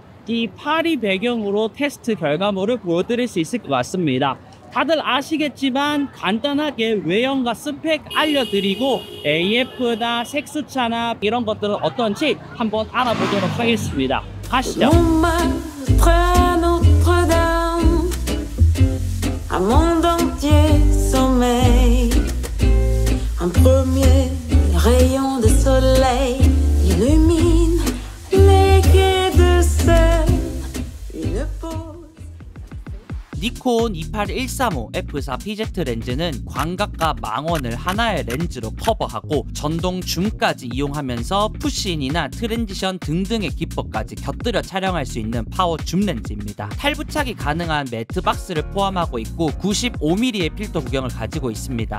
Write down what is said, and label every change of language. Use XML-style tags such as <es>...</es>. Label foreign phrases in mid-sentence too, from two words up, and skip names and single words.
<ko>이 파리 배경으로 테스트 결과물을 보여드릴 수 있을 것 같습니다. 다들 아시겠지만 간단하게 외형과 스펙 알려드리고 AF나 색수차나 이런 것들은 어떤지 한번 알아보도록 하겠습니다. 가시죠.</ko> <fr>Un premier rayon de soleil illumine les quais de Seine. Une pause.</fr> <ko>니콘 28135 F4 PZ 렌즈는 광각과 망원을 하나의 렌즈로 커버하고 전동 줌까지 이용하면서 푸시인이나 트랜지션 등등의 기법까지 곁들여 촬영할 수 있는 파워 줌 렌즈입니다. 탈부착이 가능한 매트 박스를 포함하고 있고 95mm의 필터 구경을 가지고 있습니다.</ko>